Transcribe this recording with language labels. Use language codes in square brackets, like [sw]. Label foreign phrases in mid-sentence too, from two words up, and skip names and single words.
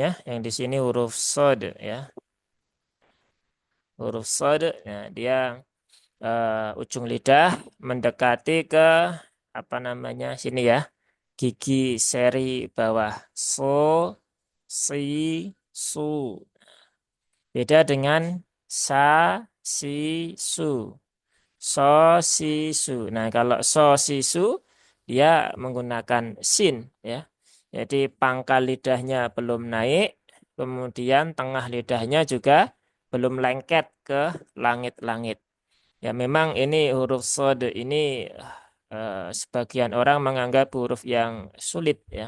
[id] Yang di sini huruf sod ya. Huruf sod, nah dia ujung lidah mendekati ke apa namanya sini ya, gigi seri bawah. So, si, su. Beda dengan sa, si, su. So, si, su. Nah, kalau so, si, su, dia menggunakan sin ya. Jadi pangkal lidahnya belum naik, kemudian tengah lidahnya juga belum lengket ke langit-langit. Ya memang ini huruf sod ini sebagian orang menganggap huruf yang sulit ya.